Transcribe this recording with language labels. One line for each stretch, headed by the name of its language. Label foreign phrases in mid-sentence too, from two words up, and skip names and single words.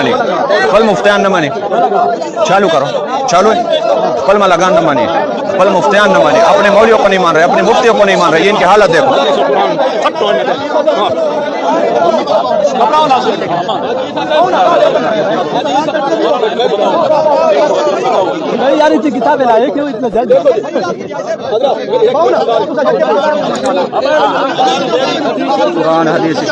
Pashto: مني خپل مفتیان نه مني چالو کرو چالو خپل ملګان نه مني خپل مفتیان نه مني
Urdu: اپنے مولویوں کو نہیں مان رہے اپنے مفتیوں کو نہیں مان رہے یہ ان کی حالت دیکھو یار اتنی کتابیں لائے کیوں اتنا جلد قرآن حدیث